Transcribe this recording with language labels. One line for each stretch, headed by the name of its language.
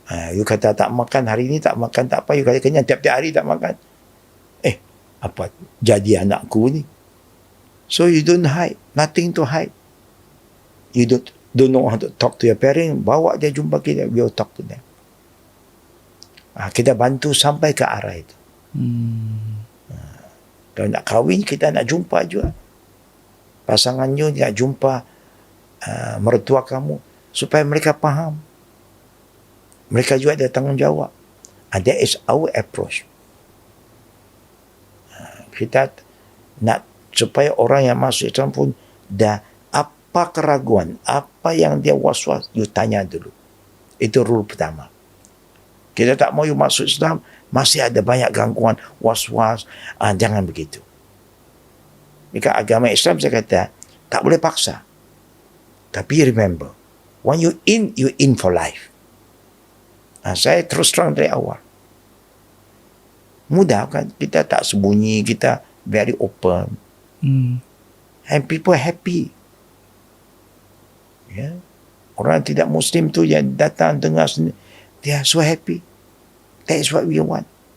Malay: You kata tak makan hari ni, tak makan tak apa. You kata kenyang tiap-tiap hari tak makan. Apa jadi anakku ni?
English: So you don't hide, nothing to hide. You don't know how to talk to your parents.
Malay: Bawa dia jumpa kita, we'll talk to them. Kita bantu sampai ke arah itu. Kalau nak kahwin, kita nak jumpa juga pasangan you, nak jumpa mertua kamu, supaya mereka faham. Mereka juga ada tanggungjawab.
English: That is our approach.
Malay: Kita nak supaya orang yang masuk Islam pun dah apa keraguan, apa yang dia was-was, you tanya dulu. Itu rule pertama. Kita tak mau you masuk Islam, masih ada banyak gangguan, was-was. Jangan begitu. Jika agama Islam, saya kata, tak boleh paksa.
English: Tapi remember, when you in for life.
Malay: Saya terus terang dari awal. Mudah kan? Kita tak sembunyi, kita very open.
English: And people happy. Ya. Orang tidak Muslim tu yang datang dengar sendiri, they are so happy. That is what we want.